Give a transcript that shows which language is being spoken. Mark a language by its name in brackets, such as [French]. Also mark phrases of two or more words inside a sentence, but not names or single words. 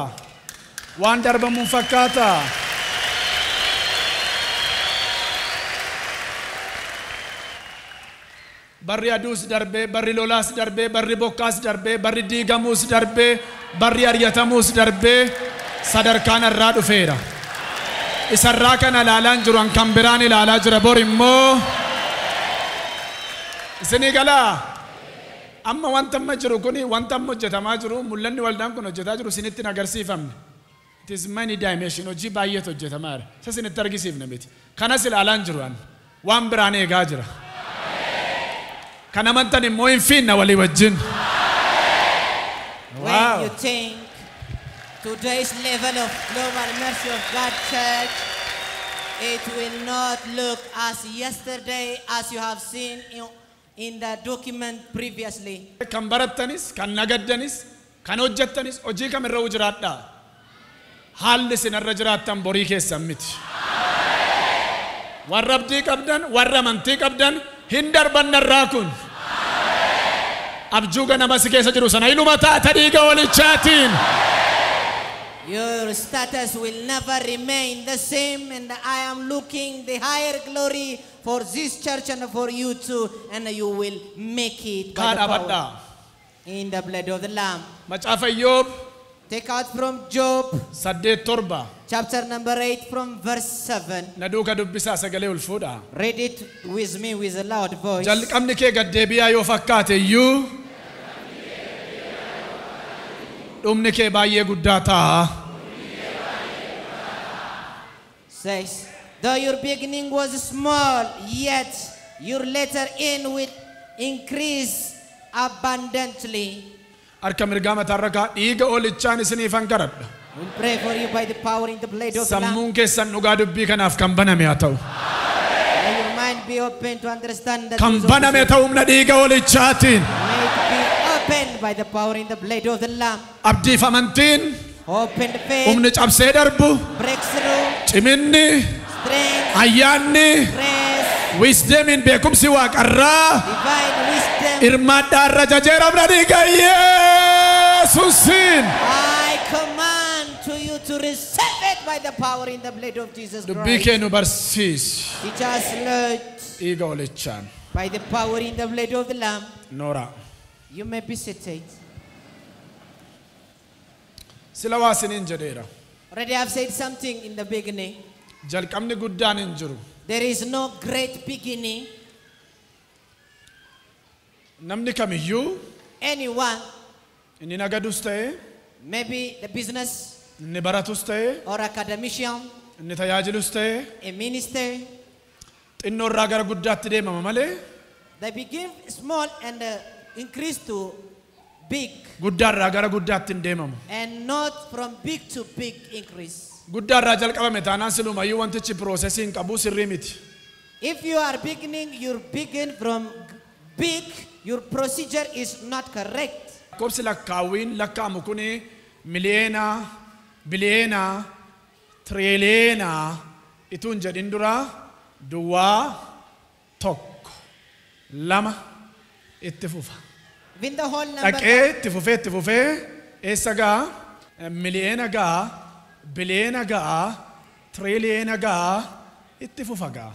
[Oromo] Waan darbamuun fakkaata. Barri aduus darbee, barri lolaas darbee, barri bokkaas darbee, barri diigamuus darbee, barri ari'atamuus darbee sadarkaan irraa dhufeera. Isarraa kana ilaalaan jiru kan biraan ilaalaa jira bor immoo isinii galaa. Amma wanta amma jiru kuni wanta amma hojjetamaa jiru mul'anni waldaan kun hojjetaa jiru isinitti hin agarsiifamne. [English] It is many dimension [Oromo] hojii baay'eetu hojjetamaa jira. Isa isinitti argisiifne miti. Kanas ilaalaan jiru waan biraan eegaa jira. Kana amantan immoo hin fiinna walii wajjin. [English] When you think today's level of global mercy of God Church, it will not look as yesterday as you have seen in the document previously. [Oromo] Kan barattanis, kan nagaddanis, kan hojjettanis hojii kamirra jiraadhaa. Haalli sinarra jiraattan borii keessan miti. Warra abdii qabdan, warra amantii qabdan hin darban narraa kun. Abjuuga nama si keessa jiru sana iluma taata dhiiga walichaatiin. [English] Your status will never remain the same, and I am looking the higher glory for this church and for you too, and you will make it by the power in the blood of the Lamb. [Oromo] Macaafa Iyyoob. [English] Take out from Job 8:7. chapter number 8 from verse 7. [Oromo] Na duuka dubbisaa sagalee ol fuudha. [English] Read it with me with a loud voice. [Oromo] Jalqabni kee gaddeebi'aa yoo fakkaate iyyuu dhumni kee baay'ee guddaa ta'a. [English] Says, though your beginning was small, yet your latter end will increase abundantly. [Oromo] Harka mirgaa mataarra kaa dhiiga olichaan isiniifan kadhadha. [English] We'll pray for you by the power in the blood of the Lamb. [Oromo] Sammuun keessan dhugaa dubbii kanaaf kan baname haa ta'u. [English] May your mind be open to understand that. [Oromo] Kan baname ta'u humna dhiiga olichaatiin. [English] May it be opened by the power in the blood of the Lamb. [Oromo] Abdiif amantiin. [English] Open the faith. [Oromo] Humni cabsee darbu. [English] Breakthrough. [Oromo] Ciminni. [English] Strength. [Oromo] Ayyaanni. [English] Grace. [Oromo] Wisdom in beekumsi waaqarraa. [English] Divine wisdom. [Oromo] Irmaadhaa irra jajeeramna dhiiga Yesuusiin. [English] I command to you to receive it by the power in the blood of Jesus Christ. [Oromo] Dubbii kee nu barsiisi. [English] Teach us, Lord, [Oromo] Dhiiga olichaan. [English] by the power in the blood of the Lamb. [Oromo] Noora. [English] You may be seated. [Oromo] Sila waa isiniin jedheera. [English] Already I've said something in the beginning. [Oromo] Jalqabni guddaan hin jiru. [English] There is no great beginning. [Oromo] Namni kamiyyuu [English] Anyone, [Oromo] inni nagadus ta'e, [English] maybe the business [Oromo] inni baratus ta'e, [English] or academician, [Oromo] inni tajaajilus ta'e, [English] a minister, [Oromo] xinnoo irraa gara guddaatti deemama malee [English] they begin small and increase to big, [Oromo] guddaa irraa gara guddaatti hin deemamu. [English] and not from big to big increase. [Oromo] Guddaa irraa jalqabame taanaan silumayyuu wantichi piroosesii hin qabu sirrii miti. [English] If you are beginning, you begin from big, your procedure is not correct. [Oromo] Kopsi lakkaawwiin lakkaamu kuni miliyeena, biliyeena, tiriiliyeena ituun jedhin dura duwwaa tokko lama itti fufa. [English] Win the whole number. [Oromo] Dhaqee itti fufee eessa gaa miliyeena gaa biliyeena gaa tiriiliyeena gaa itti fufa gaa.